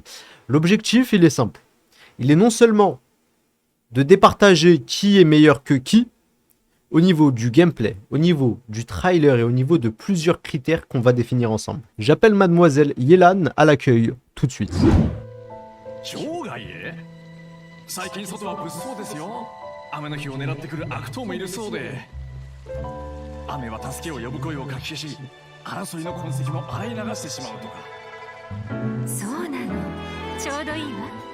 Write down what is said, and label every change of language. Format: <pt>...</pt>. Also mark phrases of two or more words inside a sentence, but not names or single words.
<fr>L'objectif il est simple, il est non seulement de départager qui est meilleur que qui, au niveau du gameplay, au niveau du trailer et au niveau de plusieurs critères qu'on va définir ensemble. J'appelle mademoiselle Yelan à l'accueil tout de suite.</fr> <ja>最近外は物騒ですよ。雨の日を狙ってくる悪党もいるそうで、雨は助けを呼ぶ声をかき消し、争いの痕跡も洗い流してしまうとか。そうなの、ちょうどいいわ。</ja>